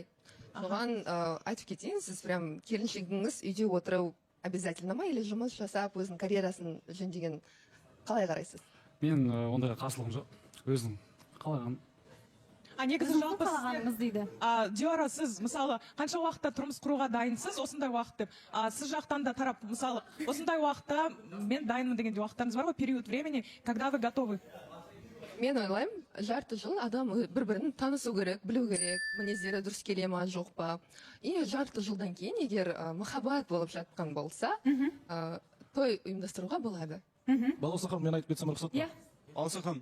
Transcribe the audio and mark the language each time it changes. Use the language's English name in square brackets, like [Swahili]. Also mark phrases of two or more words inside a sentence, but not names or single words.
[Kazakh] Соған айтып кетейін, сіз прям келіншегіңіз үйде отыру обязательно ма, или жұмыс жасап, өзінің карьерасын жөндеген қалай қарайсыз? Мен ондайға қарсылығым жоқ. Өзінің қалаған. Негізі жалпы Диора, сіз мысалы қанша уақытта тұрмыс құруға дайынсыз, осындай уақыт деп. Сіз жақтан да тарап, мысалы, осындай уақытта мен дайынмын деген уақыттарыңыз бар ғой, [Russian] период времени, когда вы готовы? [Kazakh] Мен ойлаймын, жарты жыл адам бір-бірін танысу керек, білу керек, мінездері дұрыс келе ма, жоқ па. И жарты жылдан кейін, егер махаббат болып жатқан болса, той ұйымдастыруға болады. Балауса ханым, мен айтып кетсем рұқсат па? Балауса ханым.